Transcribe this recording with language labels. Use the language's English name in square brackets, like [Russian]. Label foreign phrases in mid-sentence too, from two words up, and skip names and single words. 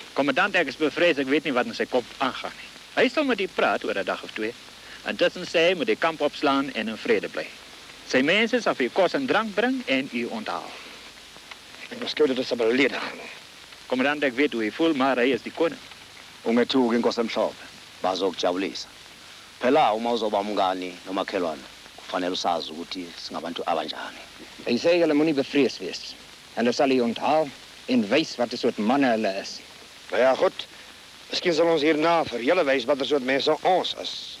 [Afrikaans] Kommandant, ek is bevrees ek weet nie wat in sy kop aangaan nie. Hy sal met u praat oor 'n dag of 2. Intussen sê hy moet die kamp opslaan en in vrede bly. Sy mense sal vir u kos en drank bring en u onthaal. Ek beskou dit as 'n belediging. Kommandant, ek weet hoe hy voel, maar hy is die koning. [Zulu] Ungethuki inkosi emhlophe. Bazokujabulisa. Phela uma uzoba umngani nomakhelwane, kufanele usazi ukuthi singabantu abanjani. [Afrikaans] Hy sê julle moenie bevrees wees. Hulle sal u onthaal en wys wat 'n soort manne hulle is. Nou ja, goed. Miskien sal ons hierna vir julle wys wat 'n soort mense ons is.